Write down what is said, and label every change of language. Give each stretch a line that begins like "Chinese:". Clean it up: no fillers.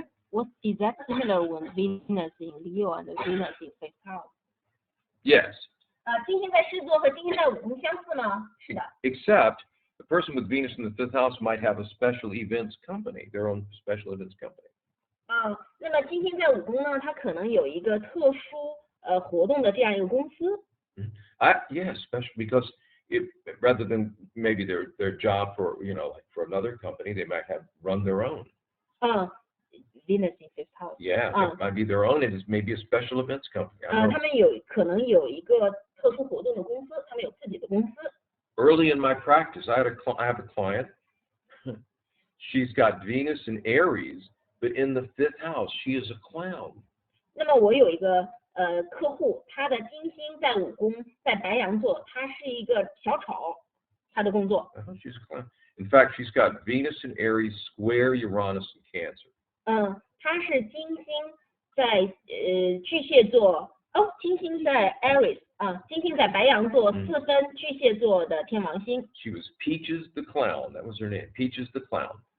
English: What is that similar when Venus in Leo and Venus in 5th house? Yes.
Chinese: 金星在狮子座和金星在5宫相似吗？是的。
English: Except the person with Venus in the 5th house might have a special events company, their own special events company.
Chinese: 那么金星在5宫呢，它可能有一个特殊活动的这样一个公司。
English: Yeah, especially because rather than maybe their job for like for another company, they might have run their own. Venus in 5th house. Yeah, it might be their own. It is maybe a special events company.
Chinese: 他们可能有一个特殊活动的公司，他们有自己的公司。
English: Early in my practice, I have a client. She's got Venus in Aries, but in the 5th house, she is a clown.
Chinese: 那么我有一个客户，他的金星在5宫，在白羊座，他是一个小丑，他的工作。
English: She's a clown. In fact, she's got Venus in Aries, square Uranus in Cancer.
Chinese: 他是金星在巨蟹座，金星在 Aries 金星在白羊座4分巨蟹座的天王星。
English: She was Peaches the Clown. That was her name, Peaches the Clown.